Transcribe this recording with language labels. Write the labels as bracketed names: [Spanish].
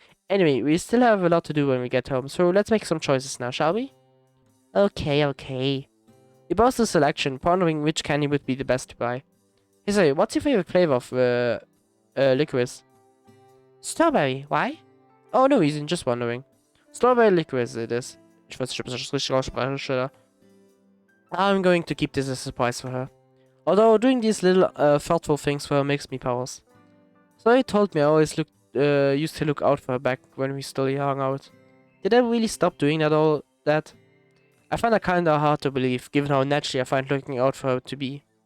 [English] Anyway, we still have a lot to do when we get home, so let's make some choices now, shall we? Okay. We browsed the selection, pondering which candy would be the best to buy. Hey, sorry, what's your favorite flavor of licorice? Strawberry, why? Oh, no reason, just wondering. Strawberry licorice it is. [German] Ich weiß nicht, ob ich das richtig ausspreche. [English] I'm going to keep this as a surprise for her. Although doing these little thoughtful things for her makes me pause. So he told me I always used to look out for her back when we still hung out. Did I really stop doing that? I find that kinda hard to believe, given how naturally I find looking out for her to be.